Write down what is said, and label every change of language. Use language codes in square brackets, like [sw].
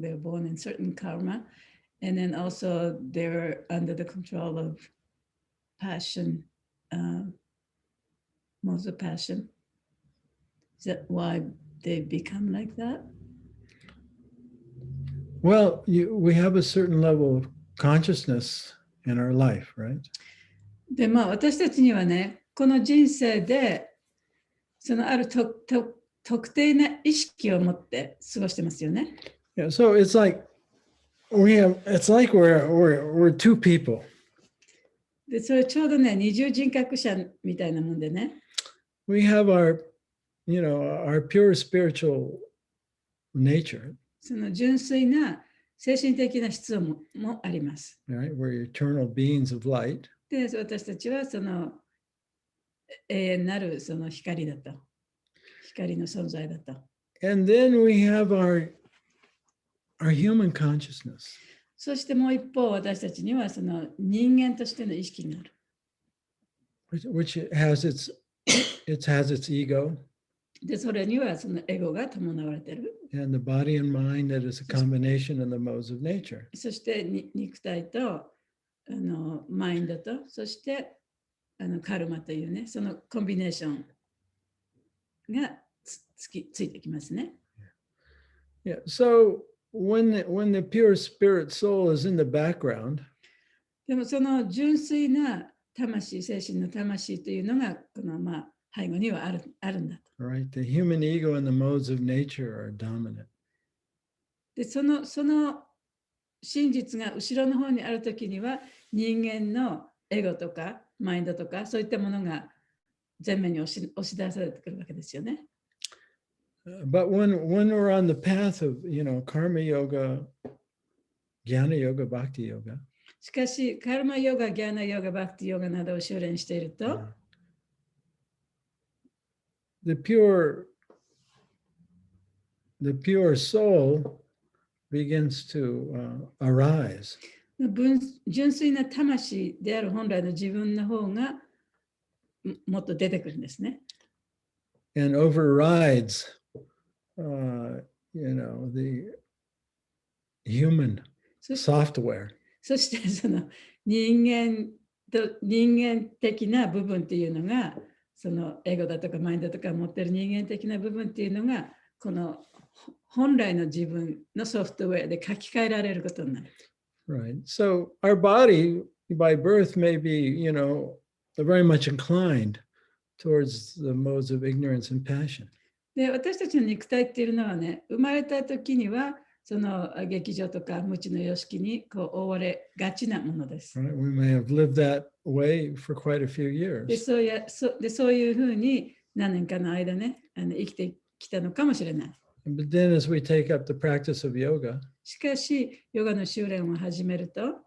[en] They're born in certain karma, and then also they're under the control of passion, modes of passion. Is that why they become like that? Well, we have a certain level of consciousness in our life, right? [ja] で、私たちにはね、この人生で、そのある特定な意識を持って過ごしてますよね。 [en] Yeah, so it's like we're two people. [ja] で、それちょうどね、二重人格者みたいなもんでね。 [en] We have our pure spiritual nature. [ja] その純粋な精神的な質もあります。 [en] Right? We're eternal beings of light. [ja] で、私たちはその永遠なるその光だと。光の存在だと。 [en] And then we have our human consciousness. [ja] そしてもう一方、私たちにはその人間としての意識がある。 [en] Which has its ego. [ja] で、それにはそのエゴが伴われている。 [en] And the body and mind that is a combination of the modes of nature. [ja] そして肉体とマインドと、そしてカルマというね、そのコンビネーションがついてきますね。 [en] Yeah. So when the pure spirit soul is in the background, [ja] でもその純粋な魂、精神の魂というのがこの背後にはあるんだと。 [en] right? The human ego and the modes of nature are dominant. [ja] で、その真実が後ろの方にあるときには人間のエゴとかマインドとかそういったものが前面に押し出されてくるわけですよね。 [en] But when we're on the path of, karma yoga, jnana yoga, bhakti yoga, [ja] しかし、カルマヨガ、ギャーナヨガ、バクティヨガなどを修練していると、 [en] the pure soul begins to arise. [ja] 純粋な魂である本来の自分の方がもっと出てくるんですね。 [en] And overrides, the human software. [ja] そしてその人間的な部分っていうのが、そのエゴだとかマインドとか持ってる人間的な部分っていうのが、この本来の自分のソフトウェアで書き換えられることになる。 [en] Right. So our body by birth may be, very much inclined towards the modes of ignorance and passion. [ja] で、私たちの肉体っていうのはね、生まれた時には、その劇場とか無知の様式にこう覆われがちなものです。 [en] Right? We may have lived that way for quite a few で、 years. [ja] そういうふうに何年かの間ね、生きてきたのかもしれない。 [en] But then as we take up the practice of yoga, [ja] しかし、ヨガの修練を始めると、